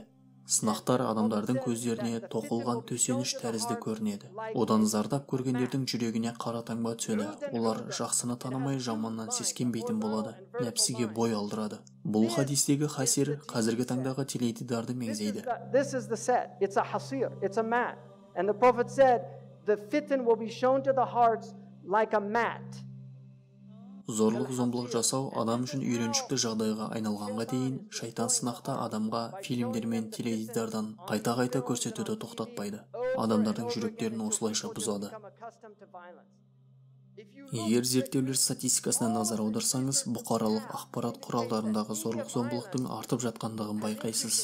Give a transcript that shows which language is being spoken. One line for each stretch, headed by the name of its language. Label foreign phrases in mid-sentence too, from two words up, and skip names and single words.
Kazakh: Сынақтар адамдардың көздеріне тоқылған төсеніш тәрізді көрінеді. Одан зардап көргендердің жүрегіне қара таңба түседі. Олар жақсыны танымай жаманнан сескенбейтін болады. Нәпсіге бой алдырады. Бұл хадистегі хасир қазіргі таңдағы теледидарды меңзейді.
English: This is the set. It's a hasir. It's a mat. And the Prophet said, the fitan will be shown to the hearts like a mat.
Kazakh: Зорлық-зомбылық жасау адам үшін үйреншікті жағдайға айналғанға дейін шайтан сынақта адамға фильмдер мен теледидардан қайта-қайта көрсетуді тоқтатпайды. Адамдардың жүректерін осылайша бұзады. Егер зерттеулер статистикасына назар аударсаңыз, бұқаралық ақпарат құралдарындағы зорлық-зомбылықтың артып жатқандығын байқайсыз.